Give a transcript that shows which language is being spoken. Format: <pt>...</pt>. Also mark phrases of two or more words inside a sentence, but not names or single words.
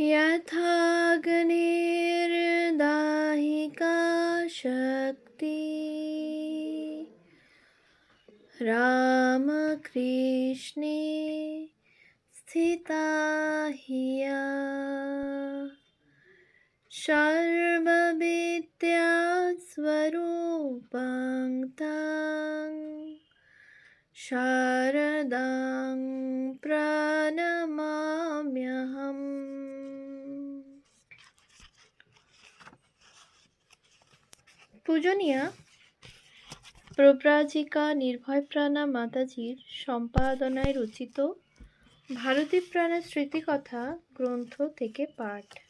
<sa>यथाग्निर्दाहिका शक्ति रामकृष्णे स्थिता हिया सर्वविद्यास्वरूपां तां शारदां प्रणमाम्यहम्।</sa> <bn>পূজনীয়া প্রব্রাজিকা নির্ভয়প্রাণা মাতাজির সম্পাদনায় রচিত ভারতীপ্রাণা স্মৃতিকথা গ্রন্থ থেকে পাঠ।</bn>